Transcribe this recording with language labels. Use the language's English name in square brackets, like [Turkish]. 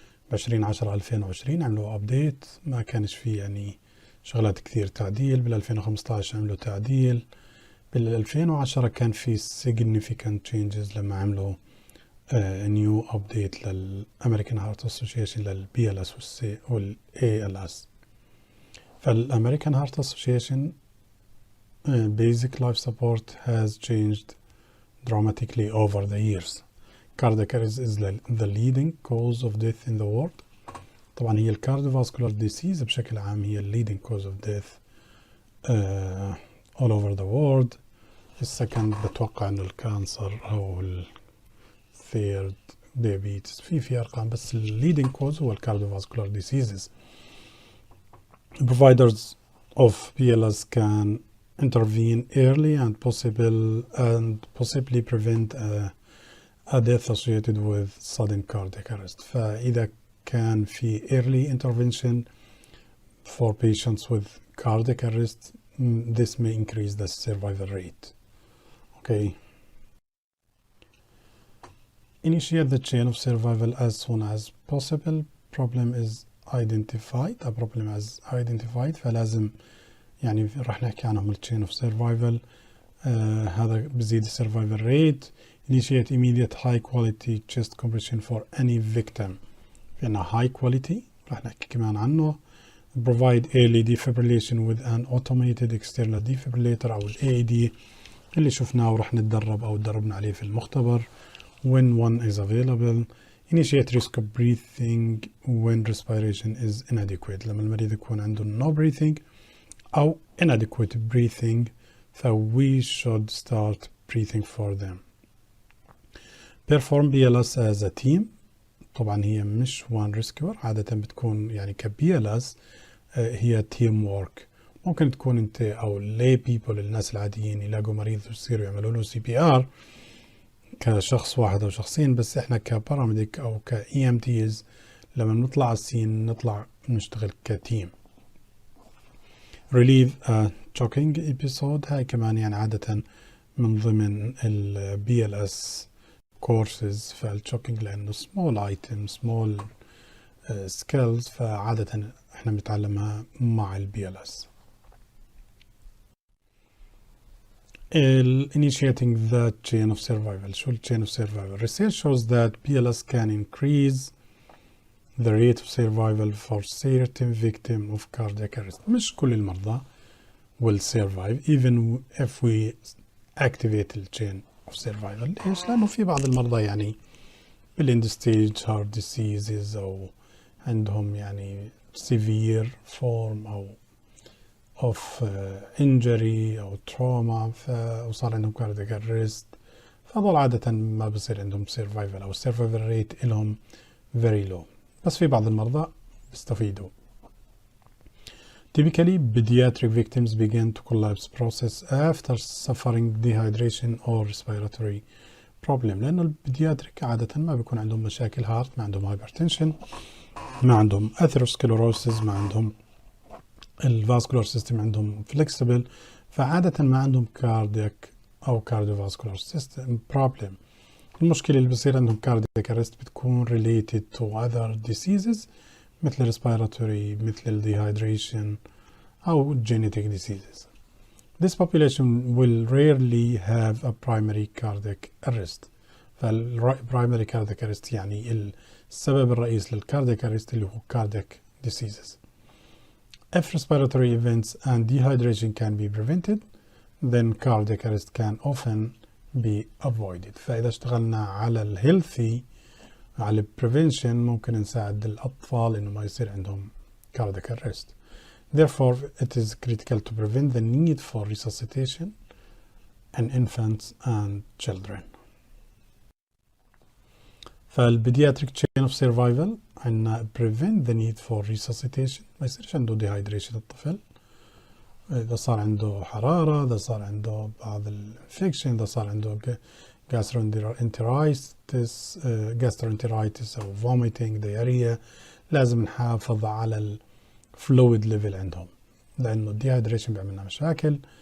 [Arabic] ف 2010-2020 عملوا update، ما كانش فيه يعني شغلات كثير تعديل. بال 2015 عملوا تعديل. بال 2010 كان في [English] significant changes [Arabic] لما عملوا [English] new update [Arabic] للأمريكان هارت أسوشيشن لل BLS وال ALS. [English] فالأمريكان heart association basic life support has changed dramatically over the years. Cardiac arrest is the leading cause of death in the world. [Arabic] طبعا هي [English] cardiovascular disease [Arabic] بشكل عام هي [English] leading cause of death all over the world. [Arabic] السكند بتوقع انه الكانسر او الثيرد diabetes في ارقام، بس [English] leading cause [Arabic] هو [English] cardiovascular diseases. Providers of BLS can intervene early and possibly prevent a death associated with sudden cardiac arrest. [Arabic] فإذا كان في [English] early intervention for patients with cardiac arrest, this may increase the survival rate. Okay. Initiate the chain of survival as soon as possible. Problem is identified. A problem is identified. [Arabic] فلازم يعني راح نحكي عنهم ال chain of survival. هذا بزيد [English] survival rate. Initiate immediate high quality chest compression for any victim. [Arabic] في عنا [English] high quality [Arabic] راح نحكي كمان عنه. [English] Provide early defibrillation with an automated external defibrillator [Arabic] أو ال AED اللي شفناه وراح نتدرب أو تدربنا عليه في المختبر. [English] When one is available. Initiate risk of breathing when respiration is inadequate. [Arabic] لما المريض يكون عنده [English] no breathing أو inadequate breathing we should start breathing for them. Perform BLS as a team. [Arabic] طبعا هي مش one rescuer، عادة بتكون يعني ك BLS هي team work. ممكن تكون انت او [English] lay people [Arabic] الناس العاديين يلاقوا مريض ويصيروا يعملوا له CPR كشخص واحد او شخصين، بس احنا كباراميديك او ك EMTs لما نطلع السين نطلع نشتغل كتيم. [English] Relieve a choking episode. [Arabic] هاي كمان يعني عادة من ضمن ال BLS courses. فالchoking لانه small item small skills، فعادة احنا بنتعلمها مع ال BLS. [English] Initiating the chain of survival. [Arabic] شو ال [English] chain of survival? Research shows that BLS can increase the rate of survival for certain victims of cardiac arrest. [Arabic] مش كل المرضى [English] will survive even if we activate the chain of survival. [Arabic] ليش؟ لأنه في بعض المرضى يعني بال [English] end stage heart diseases [Arabic] أو عندهم يعني [English] severe form [Arabic] أو of injury أو trauma وصار عندهم cardiac arrest، فهذول عادة ما بصير عندهم survival أو survival rate إلهم [English] very low، [Arabic] بس في بعض المرضى بيستفيدوا. [English] Typically pediatric victims begin to collapse process after suffering dehydration or respiratory problem. [Arabic] لأنه البيدياتريك عادة ما بيكون عندهم مشاكل هارت، ما عندهم hypertension، ما عندهم atherosclerosis، ما عندهم الفاسكولار سيستم عندهم فليكسبل، فعادة ما عندهم كاردياك أو كارديوفاسكولار سيستم بروبلم. المشكلة اللي بصير عندهم كاردياك أرست بتكون [English] related to other diseases [Arabic] مثل respiratory مثل dehydration أو genetic diseases. [English] This population will rarely have a primary cardiac arrest. [Arabic] فالprimary cardiac arrest يعني السبب الرئيس للكاردياك أرست اللي هو cardiac diseases. [English] If respiratory events and dehydration can be prevented, then cardiac arrest can often be avoided. [Arabic] فإذا اشتغلنا على الهيلثي على البريفنشن ممكن نساعد الأطفال إنه ما يصير عندهم cardiac arrest. [English] Therefore, it is critical to prevent the need for resuscitation in infants and children. [Arabic] فالبيدياتريك chain of survival عندنا [English] prevent the need for resuscitation، [Arabic] ما يصيرش عنده dehydration الطفل إذا صار عنده حرارة، إذا صار عنده بعض الانفكشن، إذا صار عنده gastroenteritis أو [English] vomiting diarrhea، [Arabic] لازم نحافظ على الفلويد ليفل عندهم، لأنه الديهايدريشن بيعمل لنا مشاكل.